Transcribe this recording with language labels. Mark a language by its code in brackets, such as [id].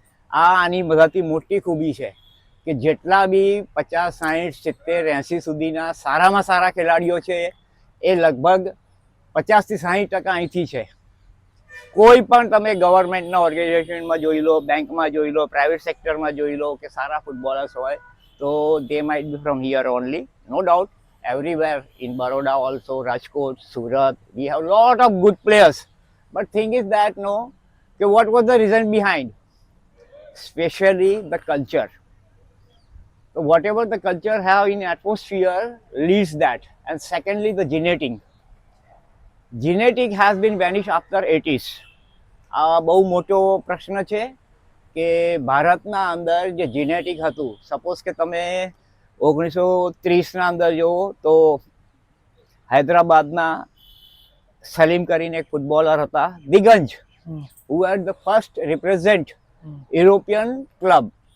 [gu] આની બધાથી મોટી ખૂબી છે કે જેટલા બી 50, 60, 70, 80 સુધીના સારામાં સારા ખેલાડીઓ છે એ લગભગ 50 થી 60% અહીંથી છે. કોઈ પણ તમે ગવર્મેન્ટના ઓર્ગેનાઇઝેશનમાં જોઈ લો, બેંકમાં જોઈ લો, પ્રાઇવેટ સેક્ટરમાં જોઈ લો કે સારા ફૂટબોલર્સ હોય તો [en] they might be from here only, no doubt. Everywhere in Baroda also, Rajkot, Surat, we have lot of good players. But thing is that what was the reason behind? Especially the culture. So whatever the culture have in atmosphere leads that. And secondly, the genetic. Genetic has been vanished after 80s. [gu] આ બહુ મોટો પ્રશ્ન છે કે ભારતના અંદર જે genetic હતું, સપોઝ કે તમે 1930ના અંદર જુઓ તો હૈદરાબાદના સલીમ કરીને એક ફૂટબોલર હતા, દિગંજ, [en] who had the first represent European club.